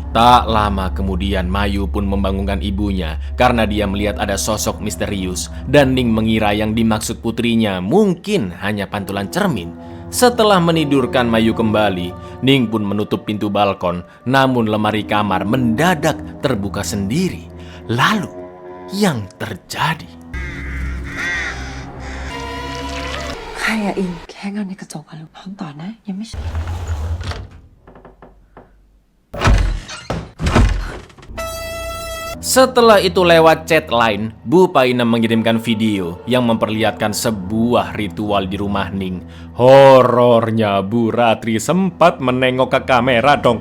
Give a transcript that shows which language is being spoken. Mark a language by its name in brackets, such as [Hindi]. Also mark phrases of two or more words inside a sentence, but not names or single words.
[Indonesian] Tak lama kemudian Mayu pun membangunkan ibunya karena dia melihat ada sosok misterius dan Ning mengira yang dimaksud putrinya mungkin hanya pantulan cermin. Setelah menidurkan Mayu kembali, Ning pun menutup pintu balkon, namun lemari kamar mendadak terbuka sendiri. Lalu, yang terjadi? [Thai] ใครอะอิงแค่เงาในกระจกอะพร้อมต่อนะยังไม่ [Indonesian] Setelah itu lewat chat lain, Bu Painem mengirimkan video yang memperlihatkan sebuah ritual di rumah Ning. Horornya Bu Ratri sempat menengok ke kamera dong.